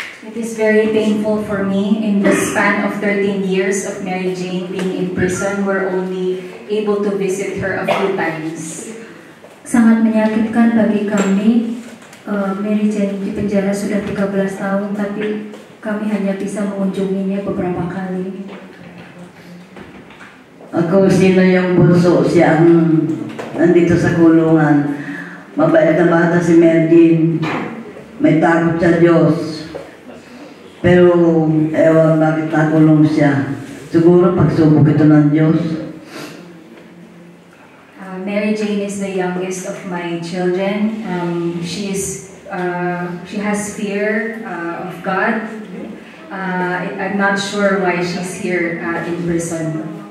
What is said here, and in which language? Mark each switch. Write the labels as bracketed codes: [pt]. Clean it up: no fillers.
[en] It is very painful for me. In the span of 13 years of Mary Jane being in prison, we're only able to visit her a few times. [id] Sangat menyakitkan bagi kami. Mary Jane di penjara sudah 13 tahun, tapi kami hanya bisa mengunjunginya beberapa kali. [tl] Ako sino yung bunso, siya ang nandito sa kulungan. Mabait na bata si Mary Jane. May takot sa Diyos. Pero ewan bakit nakulong siya. Siguro pagsubok ito ng Diyos. [en] Mary Jane is the youngest of my children. She has fear of God. I'm not sure why she's here in prison.